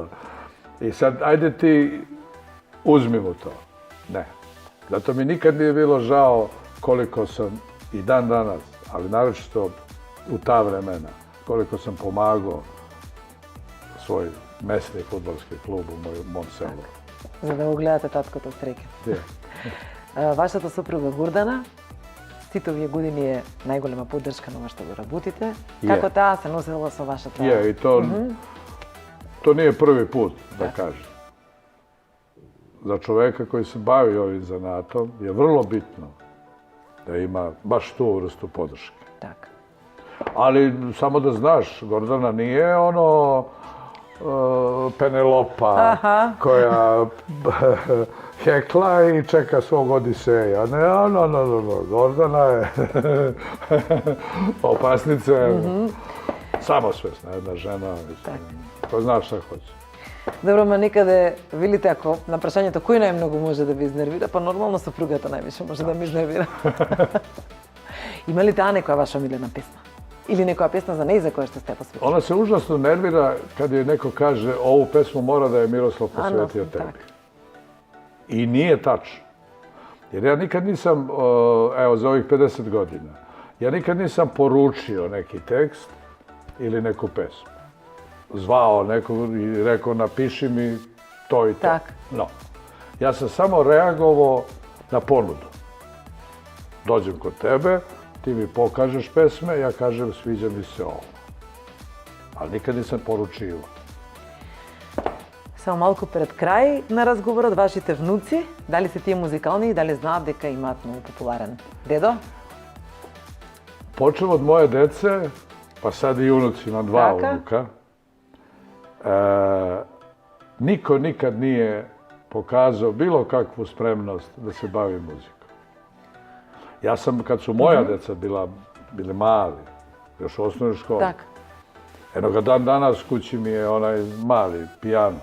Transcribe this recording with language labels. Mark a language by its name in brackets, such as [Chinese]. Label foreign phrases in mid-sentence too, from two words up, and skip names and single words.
[Serbian] I sad, ajde ti uzmi mu to. Ne. Zato mi nikad nije bilo žao koliko sam i dan danas, ali naročito u ta vremena, koliko sam pomagao svoj mesni fudbalski klub u mom selu. [Macedonian] За да го гледате таткото среќа. Вашата супруга Гурдана, сите овие години е најголема поддршка на ова што го работите. Како таа се носела со вашата... [Serbian] И to nije prvi put, da kažem. Za čoveka koji se bavi ovim zanatom je vrlo bitno da ima baš tu vrstu podrške. [Macedonian] Так. [Serbian] Ali samo da znaš, Gordana nije ono Penelopa koja hekla i čeka svog Odiseja. Ne, Gordana je opasnica, samosvesna jedna žena. Ko znaš šta hoće. [Macedonian] Добро, ма некаде, велите, ако на прашањето кој најмногу може да ви изнервира, па нормално супругата највише може да ми изнервира. Има ли таа некоја ваша омилена песна? Или некоја песна за неј за која што сте посветили? [Serbian] Ona se užasno nervira kad joj neko kaže ovu pesmu mora da je Miroslav posvetio tebi. I nije tačno. Jer ja nikad nisam, evo za ovih 50 godina, ja nikad nisam poručio neki tekst ili neku pesmu. Zvao nekog i rekao napiši mi to i to. [Macedonian] Tak. [Serbian] No. Ja sam samo reagovao na ponudu. Dođem kod tebe, ti mi pokažeš pesme, ja kažem sviđa mi se ovo. Ali nikad nisam poručivao. [Macedonian] Само малку пред крај на разговорот, вашите внуци, дали се тие музикални и дали знаат дека имаат многу популарен дедо? [Serbian] Počeo od moje dece, pa sad i unuci, imam dva unuka. Niko nikad nije pokazao bilo kakvu spremnost da se bavi muzikom. Ja sam, kad su moja deca bili mali, još u osnovnoj školi, jednoga dan danas kući mi je onaj mali pijano.